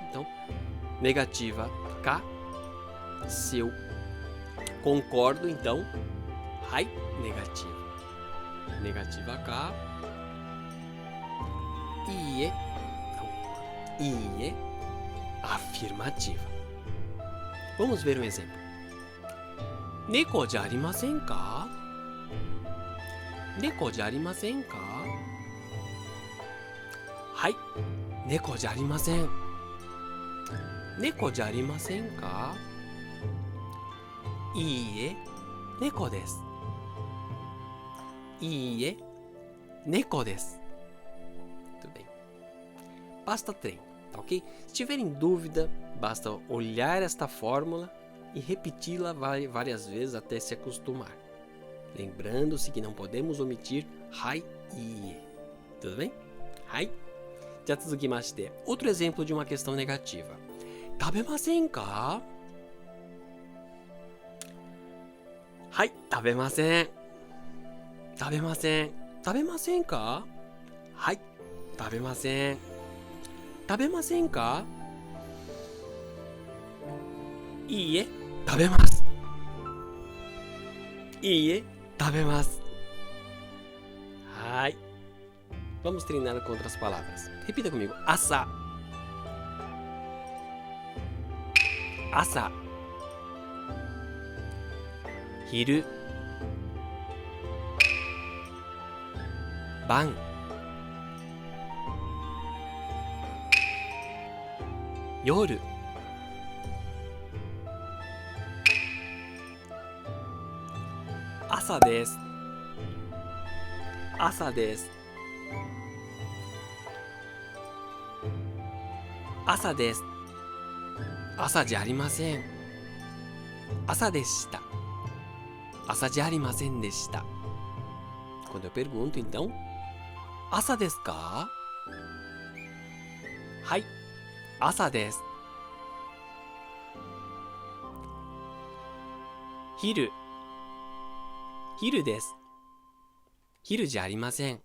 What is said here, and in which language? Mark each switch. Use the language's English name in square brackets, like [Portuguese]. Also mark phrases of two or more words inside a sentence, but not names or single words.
[Portuguese] Então, negativa K, se eu concordo, então, hai, negativa. Negativa K, ie, não, ie, afirmativa. Vamos ver um exemplo. [Japanese] 猫じゃありませんか? 猫じゃありませんか？はい、猫じゃありません. 猫じゃありませんか？いいえ、猫です。いいえ, 猫です. [Portuguese] Tudo bem. Basta treino, tá ok? Se tiver em dúvida, basta olhar esta fórmula e repeti-la várias vezes até se acostumar. Lembrando-se que não podemos omitir hai e ie. Tudo bem? [Japanese] はい。じゃ、続きまして. [Portuguese] Outro exemplo de uma questão negativa. [Japanese] 食べませんか？はい, 食べません. 食べません。食べませんか？はい、食べません。食べませんか？いいえ、食べます。いいえ、食べます。 [Portuguese] はい。Vamos treinar com outras palavras. Repita comigo. [Japanese] Asa. Asa. 昼。晩。夜。朝です。朝です。朝です。朝じゃありません。朝でした。朝じゃありませんでした。 [Portuguese] Quando eu pergunto, então, [Japanese] 朝ですか？はい、朝です。昼。昼です。昼じゃありません。